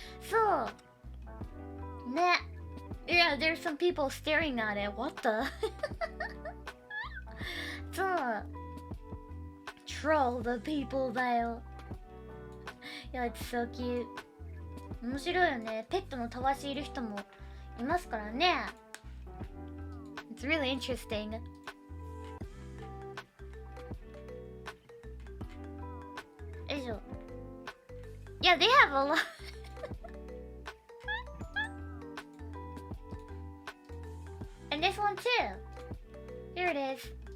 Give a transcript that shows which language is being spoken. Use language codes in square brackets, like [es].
[en] So, nah. Yeah, there's some people staring at it. What the? So, troll the people [ja] だよ。 [en] Yeah, it's so cute. [ja] 面白いよね。ペットのたわしいる人もいますからね。 [en] It's really interesting. Yeah, they have a lot. And this one too. Here it is.